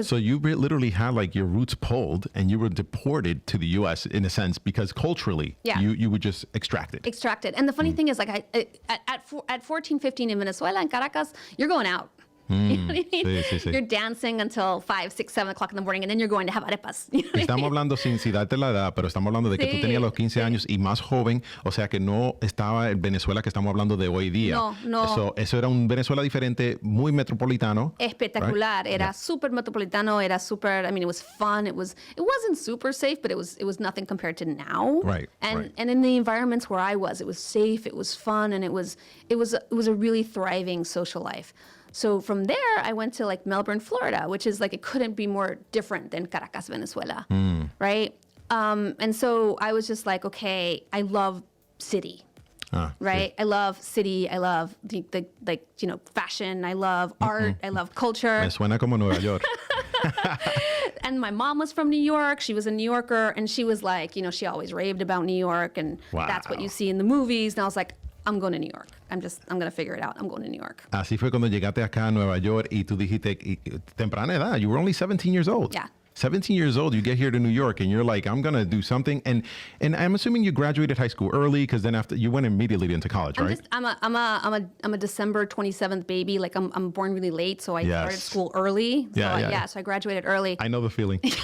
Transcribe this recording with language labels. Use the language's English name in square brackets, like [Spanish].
[English] So you literally had like your roots pulled and you were deported to the U.S. in a sense because culturally you were just extracted. And the funny thing is like at 14, 15 in Venezuela, in Caracas, you're going out. You know what I mean? [Spanish] Sí. [English] You're dancing until 5, 6, 7 o'clock in the morning, and then you're going to have arepas. [Spanish] Estamos hablando sin darte la edad, pero estamos hablando de que tú tenías los 15 años y más joven, o sea que no estaba el Venezuela que estamos hablando de hoy día. No. Eso era un Venezuela diferente, muy metropolitano. Espectacular. [English] Right? [Spanish] Era súper metropolitano. Era súper. [English] I mean, it was fun. It wasn't super safe, but it was nothing compared to now. Right. And in the environments where I was, it was safe. It was fun, and it was a really thriving social life. So from there, I went to like Melbourne, Florida, which is like, it couldn't be more different than Caracas, Venezuela, right? And so I was just like, okay, I love city, right? [Spanish] Sí. [English] I love city. I love the like, fashion. I love art. I love culture. [Spanish] Me suena como Nueva York. [English] And my mom was from New York. She was a New Yorker, and she was like, she always raved about New York, and that's what you see in the movies. And I was like, I'm going to New York. I'm going to figure it out. I'm going to New York. [Spanish] Así fue cuando llegaste acá a Nueva York y tú dijiste, temprana edad, [English] you were only 17 years old. Yeah. 17 years old, you get here to New York and you're like, I'm going to do something. And I'm assuming you graduated high school early because then after you went immediately into college, right? I'm a December 27th baby. Like I'm born really late, so I started school early. So I graduated early. I know the feeling.